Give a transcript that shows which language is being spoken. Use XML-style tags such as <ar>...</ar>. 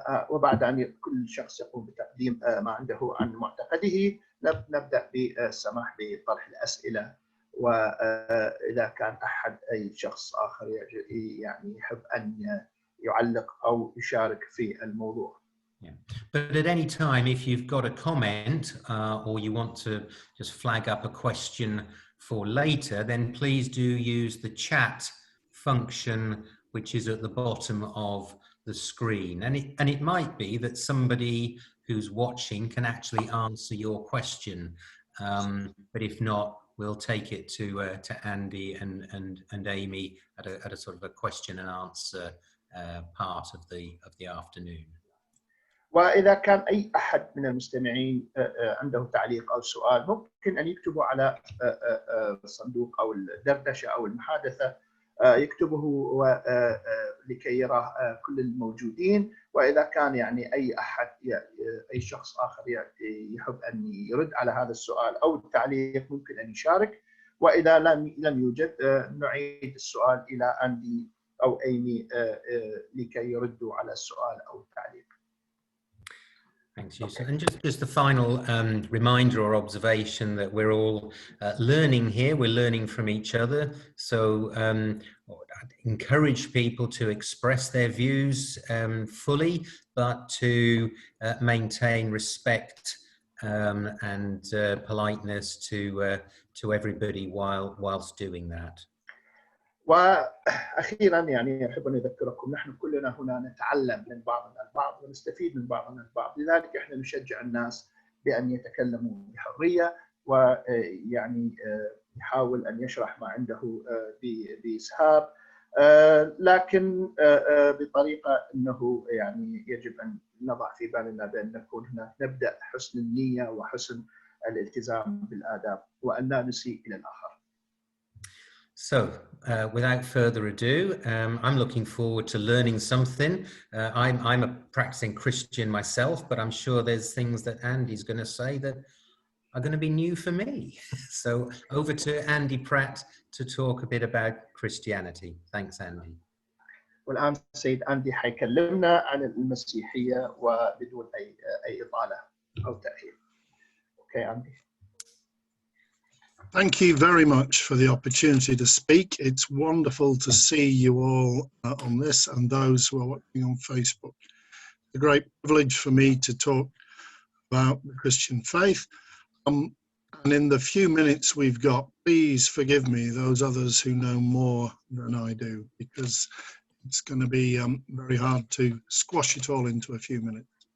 <ar>وبعد أن كل شخص يقوم بتقديم ما عنده عن معتقده، نبدأ بالسماح بطرح الأسئلة، وإذا كان أي شخص آخر يعني يحب أن يعلق أو يشارك في الموضوع.</ar> <en>Yeah. But at any time, if you've got a comment or you want to just flag up a question for later, then please do use the chat function, which is at the bottom of the screen. And it might be that somebody who's watching can actually answer your question. But if not, we'll take it to Andy and Amy at a sort of a question and answer part of the afternoon.</en> <ar>وإذا كان أي أحد من المستمعين عنده تعليق أو سؤال، ممكن أن يكتبوا على الصندوق أو الدردشة أو المحادثة يكتبه لكي يراه كل الموجودين، وإذا كان يعني أي أحد أي شخص آخر يحب أن يرد على هذا السؤال أو التعليق ممكن أن يشارك، وإذا لم يوجد نعيد السؤال إلى أندي أو أيمي لكي يردوا على السؤال أو التعليق.</ar> <en>Thanks, Yusuf. And just a final reminder or observation that we're all learning here. We're learning from each other. So I'd encourage people to express their views fully, but to maintain respect and politeness to everybody whilst doing that.</en> <ar>واخيرا يعني احب ان اذكركم نحن كلنا هنا نتعلم من بعضنا البعض ونستفيد من بعضنا البعض، لذلك احنا نشجع الناس بان يتكلموا بحريه، ويعني يحاول ان يشرح ما عنده باسهاب، لكن بطريقه انه يعني يجب ان نضع في بالنا بان نكون هنا نبدا حسن النيه وحسن الالتزام بالاداب وان لا نسيء الى الاخر.</ar> <en>So, without further ado, I'm looking forward to learning something. I'm a practicing Christian myself, but I'm sure there's things that Andy's going to say that are going to be new for me. So, over to Andy Pratt to talk a bit about Christianity. Thanks, Andy.</en> <ar>والآن السيد أندي حيكلمنا عن المسيحية وبدون أي إطالة أو تأخير.</ar> <en>Okay, Andy. Thank you very much for the opportunity to speak. It's wonderful to see you all on this and those who are watching on Facebook. It's a great privilege for me to talk about the Christian faith. And in the few minutes we've got, please forgive me, those others who know more than I do, because it's going to be very hard to squash it all into a few minutes.</en>